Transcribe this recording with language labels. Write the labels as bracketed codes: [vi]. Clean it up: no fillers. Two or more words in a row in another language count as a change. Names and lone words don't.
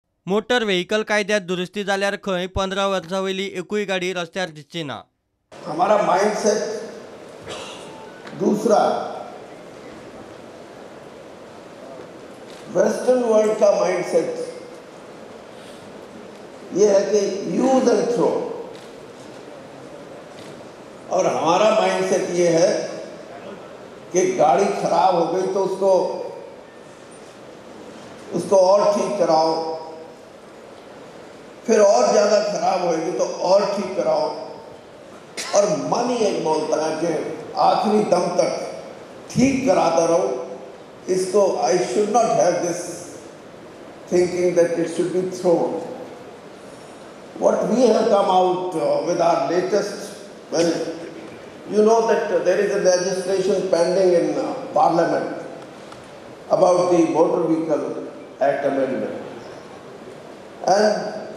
[kok] मोटर व्हेकल कायद्यात दुरुस्ती जाल्यार खंय 15 वर्सां वयली एकूय गाडी रस्त्यार दिसची ना। [hi] हमारा माइंडसेट दूसरा, [en] western world [hi] का माइंडसेट ये है कि [en] use and throw, [hi] और हमारा माइंडसेट ये है कि गाड़ी खराब हो गई तो उसको और ठीक कराओ, फिर और ज़्यादा खराब होगी तो और ठीक कराओ, और मन ही एक बोलता है कि आखिरी दम तक ठीक कराता रहो इसको। [en] I should not have this thinking that it should be thrown. What we have come out with our latest, when you know that there is a legislation pending in Parliament about the Motor Vehicle Act amendment, and